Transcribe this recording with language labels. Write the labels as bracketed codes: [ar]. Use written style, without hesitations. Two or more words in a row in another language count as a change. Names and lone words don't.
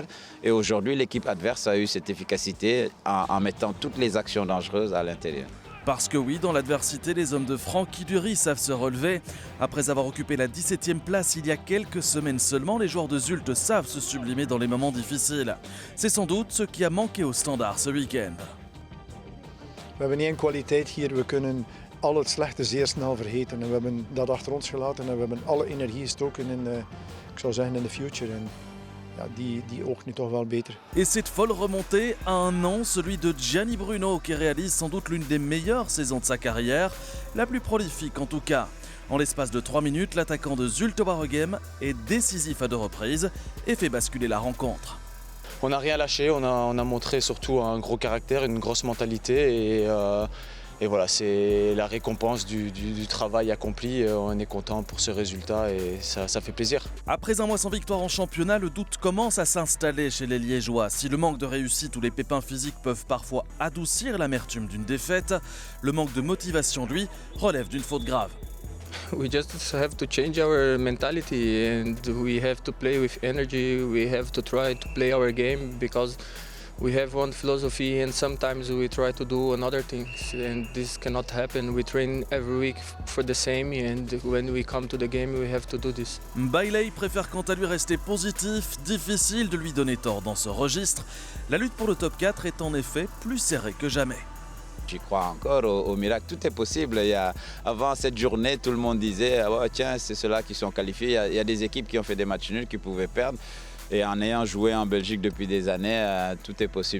[fr] Et aujourd'hui, l'équipe adverse a eu cette efficacité en mettant toutes les actions dangereuses à l'intérieur. Parce que oui, dans l'adversité, les hommes de Francky Dury savent se relever. Après avoir occupé la 17e place il y a quelques semaines seulement, les joueurs de Zulte savent se sublimer dans les moments difficiles. C'est sans doute ce qui a manqué au Standard ce week-end. [nl] We hebben niet één kwaliteit hier, we kunnen al het slechte zeer snel vergeten. En we hebben dat achter ons gelaten en we hebben alle energie gestoken in de future. En ja, die oogt nu toch wel beter. [fr] Et cette folle remontée à un an, celui de Gianni Bruno, qui réalise sans doute l'une des meilleures saisons de sa carrière, la plus prolifique en tout cas. En l'espace de 3 minutes, l'attaquant de Zulte Waregem est décisif à 2 reprises et fait basculer la rencontre. On n'a rien lâché, on a montré surtout un gros caractère, une grosse mentalité et voilà, c'est la récompense du travail accompli. On est content pour ce résultat et ça fait plaisir. Après un mois sans victoire en championnat, le doute commence à s'installer chez les Liégeois. Si le manque de réussite ou les pépins physiques peuvent parfois adoucir l'amertume d'une défaite, le manque de motivation, lui, relève d'une faute grave. [en] We just have to change our mentality and we have to play with energy. We have to try to play our game because We have one philosophy and sometimes we try to do another thing and this cannot happen. We train every week for the same and when we come to the game we have to do this. [fr] Bailey préfère quant à lui rester positif, difficile de lui donner tort dans ce registre. La lutte pour le top 4 est en effet plus serrée que jamais. J'y crois encore au miracle, tout est possible. Avant cette journée, tout le monde disait oh, tiens, c'est ceux-là qui sont qualifiés. Il y a des équipes qui ont fait des matchs nuls, qui pouvaient perdre. Et en ayant joué en Belgique depuis des années, tout est possible.